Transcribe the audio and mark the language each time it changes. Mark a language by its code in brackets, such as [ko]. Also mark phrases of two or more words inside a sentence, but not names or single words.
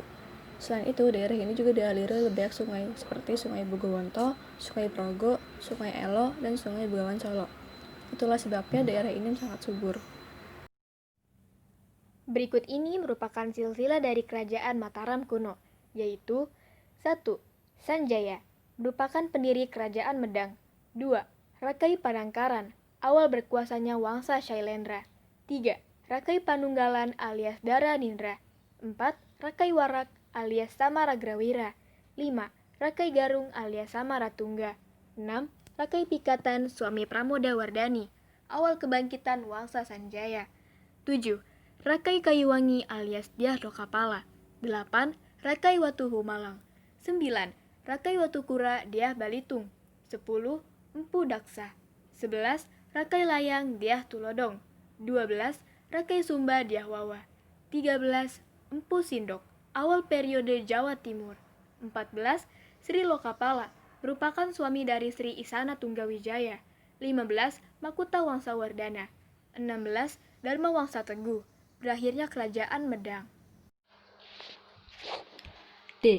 [id] Selain itu, daerah ini juga dialiri oleh banyak sungai, seperti Sungai Bogowonto, Sungai Progo, Sungai Elo, dan Sungai Bengawan Solo. Itulah sebabnya daerah ini sangat subur. Berikut ini merupakan silsilah dari Kerajaan Mataram kuno, yaitu 1. Sanjaya, merupakan pendiri Kerajaan Medang. 2. Rakai Panangkaran, awal berkuasanya Wangsa Shailendra. 3. Rakai Panunggalan alias Dara Nindra. 4. Rakai Warak alias Samaragrawira. 5. Rakai Garung alias Samaratungga. 6. Rakai Pikatan suami Pramodawardhani, awal kebangkitan Wangsa Sanjaya. 7. Rakai Kayuwangi alias Dyah Lokapala. 8. Rakai Watuhu Malang. 9. Rakai Watukura Dyah Balitung. 10. Empu Daksa. 11. Rakai Layang Dyah Tulodong. 12. Rakai Sumba Dyah Wawa. 13. Empu Sindok, awal periode Jawa Timur. 14. Sri Lokapala, merupakan suami dari Sri Isana Tunggawijaya. 15. Makuta Wangsawardhana. 16. Dharma Wangsa Teguh, berakhirnya Kerajaan Medang. D.